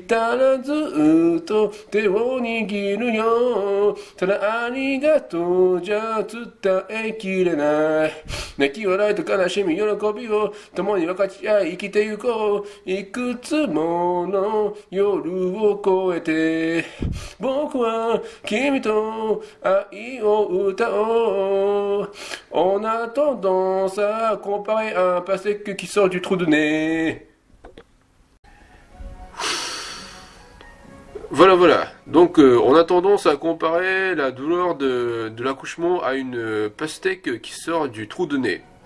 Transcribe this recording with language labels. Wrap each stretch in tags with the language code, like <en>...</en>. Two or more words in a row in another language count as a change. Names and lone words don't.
<ja>たらずっと手を握るよただありがとうじゃ伝えきれない泣き笑いと悲しみ喜びを共に分かち合い生きてゆこういくつもの夜を越えて僕は君と愛を歌おう</ja> <fr>On attendant ça comparé à un pastèque qui sort du trou de nez. Voilà. Donc on a tendance à comparer la douleur de l'accouchement à une pastèque qui sort du trou de nez.</fr>